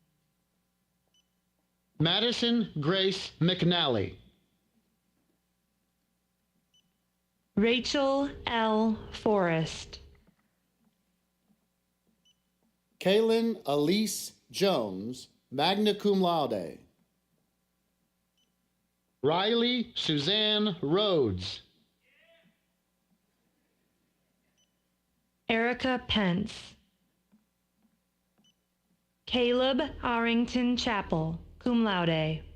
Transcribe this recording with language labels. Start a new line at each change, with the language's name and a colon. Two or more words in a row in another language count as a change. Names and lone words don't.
English: Madison Grace McNally. Rachel L. Forrest. Kaylin Elise Jones,
Latin: magna cum laude.
English: Riley Suzanne Rhodes. Erica Pence. Caleb Arrington Chappell,
Latin: cum laude.